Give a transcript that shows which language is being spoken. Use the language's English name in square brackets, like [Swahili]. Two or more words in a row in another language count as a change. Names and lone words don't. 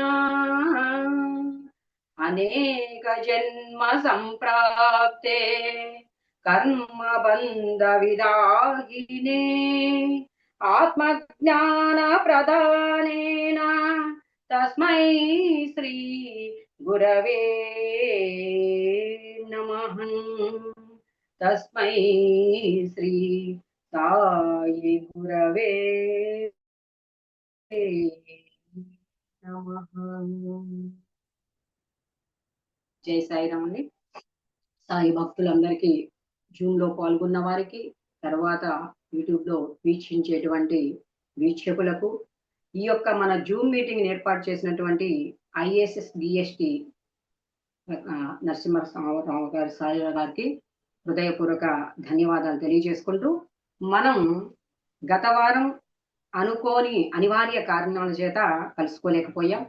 [Sanskrit] अनेक जन्म संप्राप्ते कर्मबन्ध विदाहिने आत्मज्ञान प्रदानेन तस्मै श्री गुरवे नमः. तस्मै श्री साई गुरवे नमः. [Telugu] జై సాయిరామ్ అండి. సాయి భక్తులందరికీ, జూమ్ లో పాల్గొన్న వారికి, తర్వాత యూట్యూబ్ లో వీక్షించేటువంటి వీక్షకులకు, ఈ యొక్క మన [English] zoom meeting [Telugu] ఏర్పాటు చేసినటువంటి ఐఎస్ఎస్బిఎస్టి నరసింహరావు గారి సాయి గారికి హృదయపూర్వక ధన్యవాదాలు తెలియజేసుకుంటూ, మనం గత వారం అనుకోని అనివార్య కారణాల చేత కలుసుకోలేకపోయాం.